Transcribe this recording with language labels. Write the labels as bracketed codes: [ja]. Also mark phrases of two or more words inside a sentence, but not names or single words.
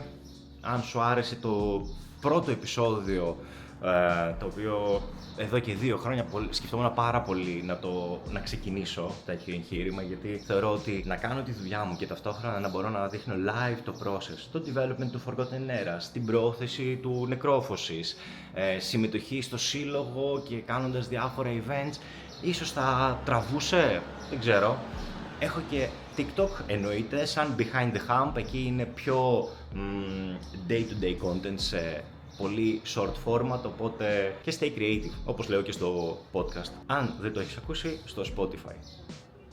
[el] Αν σου άρεσε το πρώτο επεισόδιο, το οποίο εδώ και 2 χρόνια σκεφτόμουν πάρα πολύ να ξεκινήσω τέτοιο εγχείρημα, γιατί θεωρώ ότι να κάνω τη δουλειά μου και ταυτόχρονα να μπορώ να δείχνω live το process, το development του Forgotten Eras, την πρόθεση του Necrophosys, συμμετοχή στο σύλλογο και κάνοντας διάφορα events, ίσως θα τραβούσε, δεν ξέρω. Έχω και TikTok, εννοείται, σαν [en] behind the hump, [el] εκεί είναι πιο [en] day-to-day content [el] σε πολύ [en] short format, [el] οπότε και [en] stay creative, [el] όπως λέω και στο podcast, αν δεν το έχεις ακούσει, στο Spotify.